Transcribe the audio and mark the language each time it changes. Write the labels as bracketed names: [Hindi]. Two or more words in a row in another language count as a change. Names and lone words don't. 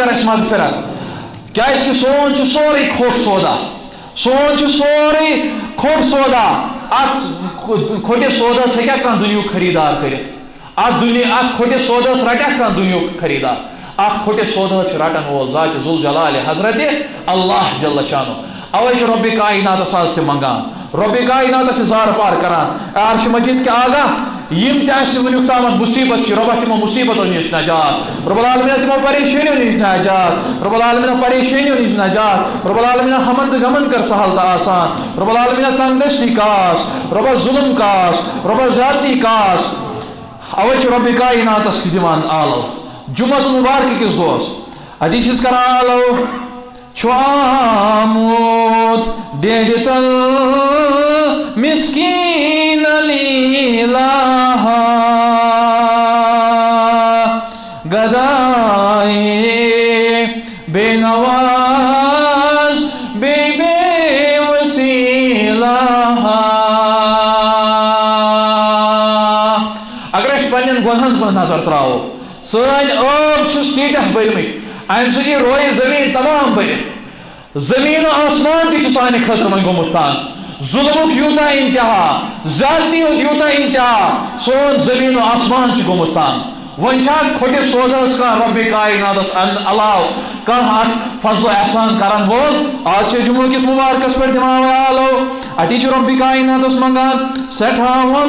[Kashmiri] کر اَسہِ مغفرت کیازکہِ سون چھُ سورُے کھوٚٹ سودا سون چھُ سورُے کھوٚٹ سودا اتھ کھوٚٹِس سودس ہیٚکیٛاہ کانٛہہ دُنیہُک خریٖدار کٔرِتھ اتھ کھوٚٹِس سودس رٹیٛاہ کانٛہہ دُنیہُک خریٖدار اتھ کھوٚٹِس سودس چھُ رٹن وول ذاتِ ذوالجلال حضرت اللہ [Arabic] جل شانہ [Kashmiri] اوے چھُ رۄبِ کائناتس آز تہِ منگان رۄبِ کائناتس اظہار پار کران عرش مجید کے آگاہ یم تہِ اَسہِ وٕنیُک تامتھ مصیبت چھِ رۄبا تِمو مصیبتو نِش نجات [Arabic] رب العالمیٖن [Kashmiri] تِمو پریشٲنیو نِش نجات [Arabic] رب العالمیٖن [Kashmiri] پریشٲنیو نِش نجات [Arabic] رب العالمیٖن [Kashmiri] ہمن تہٕ غمن کر سہل تہٕ آسان [Arabic] رب العالمیٖن [Kashmiri] تنگ دستی کاس رۄبا ظلم کاس رۄبا زیادتی کاس اوے چھُ رۄبِ کائناتس تہِ دِوان آلو [Arabic] جمعہ المبارک [Kashmiri] کِس دۄہس اتی چھِس کران آلو چھُ آمُت ڈیڈِ تل مسکین لیلہ گدائے بے نواز بے وسیلہ اگر اس پنن گنہن کن نظر تراو سٲنۍ ٲب چھُس تیٖتیٛاہ بٔرمٕتۍ امہِ سۭتۍ رویہِ زمیٖن تمام بٔرِتھ زمیٖن و آسمان تہِ چھُ سانہِ خٲطرٕ وۄنۍ گوٚمُت تنگ ظلمُک یوٗتاہ انتہا زیادتی ہُنٛد یوٗتاہ انتہا سون زمیٖن و آسمان چھُ گوٚمُت تنگ وۄنۍ چھا اتھ کھوٚٹِس سودس کانٛہہ رۄبِ کائناتس علاوٕ کانٛہہ اتھ فضل و احسان کرن وول آز چھِ جمعہ کِس مبارکس پٮ۪ٹھ دِوان آلو اتی چھُ رۄبِ کائناتس منگان سٮ۪ٹھاہ